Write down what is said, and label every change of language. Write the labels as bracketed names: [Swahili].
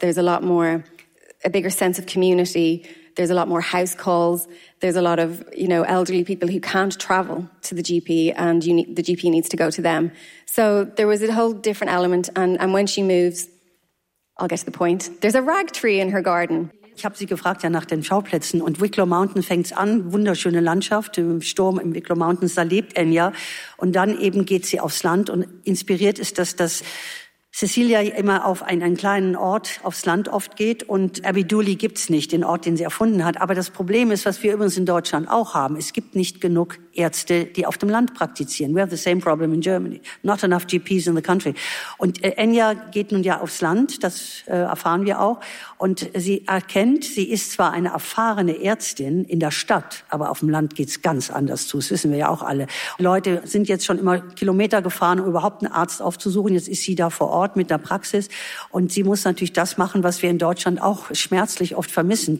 [English] There's a lot more, a bigger sense of community. There's a lot more house calls. There's a lot of, you know, elderly people who can't travel to the GP and the GP needs to go to them. So there was a whole different element. And when she moves, I'll get to the point. There's a rag tree in her garden. [German] Ich habe sie gefragt ja nach den Schauplätzen und Wicklow Mountain fängt's an, wunderschöne Landschaft, im Sturm im Wicklow Mountains, da lebt Enya und dann eben geht sie aufs Land und inspiriert ist das, dass Cecilia immer auf einen kleinen Ort aufs Land oft geht und Abedooley gibt's nicht, den Ort, den sie erfunden hat. Aber das Problem ist, was wir übrigens in Deutschland auch haben, es gibt nicht genug Ärzte, die auf dem Land praktizieren. [English] We have the same problem in Germany. Not enough GPs in the country. [German] Und Enya geht nun ja aufs Land, das erfahren wir auch. Und sie erkennt, sie ist zwar eine erfahrene Ärztin in der Stadt, aber auf dem Land geht's ganz anders zu. Das wissen wir ja auch alle. Leute sind jetzt schon immer Kilometer gefahren, um überhaupt einen Arzt aufzusuchen. Jetzt ist sie da vor Ort mit einer Praxis. Und sie muss natürlich das machen, was wir in Deutschland auch schmerzlich oft vermissen.